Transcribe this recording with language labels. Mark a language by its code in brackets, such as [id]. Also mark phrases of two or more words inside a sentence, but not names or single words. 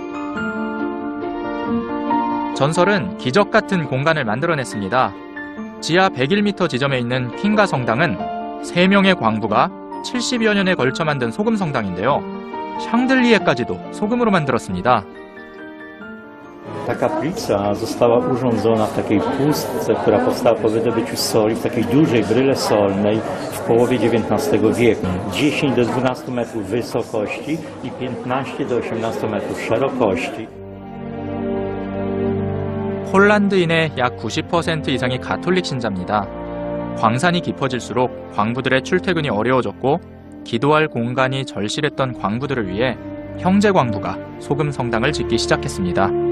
[ko] 전설은 기적 같은 공간을 만들어냈습니다. 지하 101m 지점에 있는 킹가 성당은 3명의 광부가 70여 년에 걸쳐 만든 소금 성당인데요. 샹들리에까지도 소금으로 만들었습니다. [pl] Ta kaplica została urządzona w takiej pustce, która powstała po wydobyciu soli, w takiej dużej bryle solnej w połowie XIX wieku. 10 do 12 metrów wysokości i 15 do 18 metrów szerokości. [ko] 폴란드인의 약 90% 이상이 가톨릭 신자입니다. 광산이 깊어질수록 광부들의 출퇴근이 어려워졌고 기도할 공간이 절실했던 광부들을 위해 형제 광부가 소금 성당을 짓기 시작했습니다.